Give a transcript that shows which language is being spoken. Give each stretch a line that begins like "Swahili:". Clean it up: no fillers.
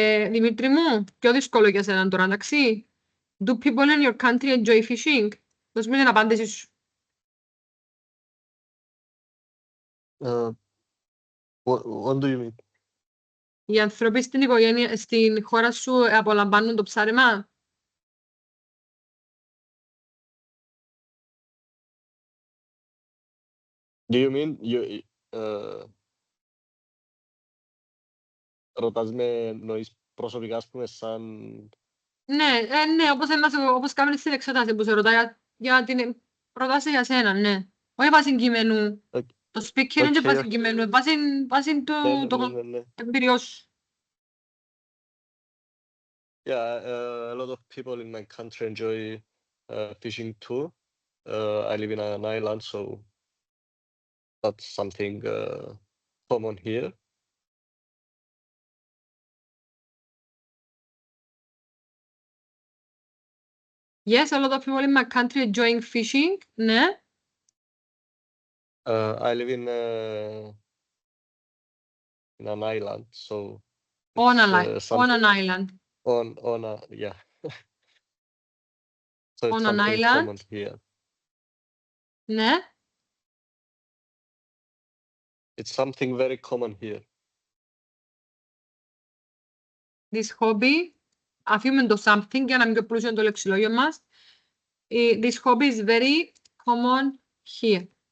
Greek: Δημήτρη μου, πιο δύσκολο για σένα τώρα, εντάξει.
English: Do people in your country enjoy fishing?
Greek: Δώσ' μου την απάντηση σου.
English: What do you mean?
Greek: Οι άνθρωποι στην χώρα σου απολαμβάνουν το ψάρεμα.
English: Do you mean
Greek: ρωτάς με νοείς προσωπικά, ας πούμε, σαν... Ναι, ναι, όπως κάνουμε στην εξέταση που σε ρωτάει για την προτάση για σένα, ναι. Όχι βάσει κειμένου. Το
English: speaking
Greek: είναι και βάσει κειμένου, βάσει του εμπειριός σου.
English: Yeah, a lot of people in my country enjoy fishing too. I live in an island, so that's something common here. Yes, a lot of people in my country enjoying fishing,
Greek: ναι.
English: I live in an island, so On an island. On a, yeah. So it's On an something island. common here.
Greek: Ναι.
English: It's something very common here. This hobby,
Greek: αφήνουμε το
English: something
Greek: για να μην πιο πλούσιο το λεξιλόγιο μας.
English: This hobby is very common here.